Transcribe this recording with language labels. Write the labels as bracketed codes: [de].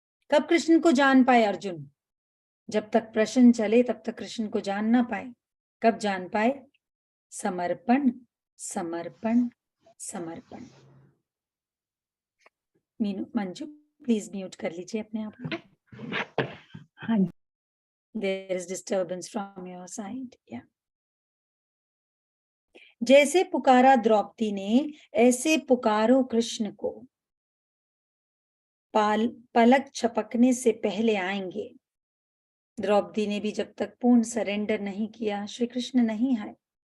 [hi] कब कृष्ण को जान पाए अर्जुन? जब तक प्रश्न चले तब तक कृष्ण को जान ना पाए। कब जान पाए? समर्पण समर्पण समर्पण। मंजू प्लीज म्यूट कर लीजिए अपने आप को। हाँ जी। [en] There is disturbance from your side. Yeah. [hi] जैसे पुकारा द्रौपदी ने, ऐसे पुकारो कृष्ण को। पलक छपकने से पहले आएंगे। द्रौपदी ने भी जब तक पूर्ण सरेंडर नहीं किया, श्री कृष्ण नहीं आए।